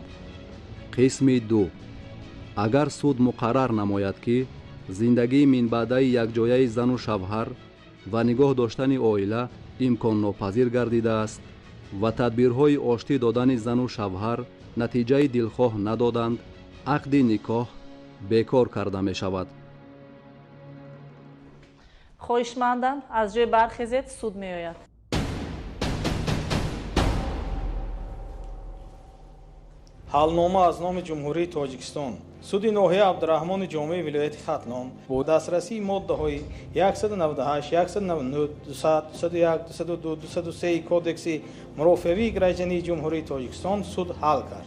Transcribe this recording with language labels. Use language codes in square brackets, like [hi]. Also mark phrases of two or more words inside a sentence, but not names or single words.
[tg] Қисми 2 агар суд муқаррар намояд ки зиндагии минбаъд якҷояи зану шавҳар ва нигоҳ доштани оила имконнопазир гардидааст ва тадбирҳои оштӣ додани зану шавҳар натиҷаи дилхоҳ надоданд ақди никоҳ бекор карда мешавад. Хоҳишмандам аз ҷой бархезед, суд меояд. ҳалнома аз номи ҷумҳурии тоҷикистон суди ноҳияи абдурахмони ҷомеи вилояти хатлон бо дастрасии моддаҳои 198 199 200 201 202 203 кодекси мурофиавии граждании ҷумҳурии тоҷикистон суд ҳал кард.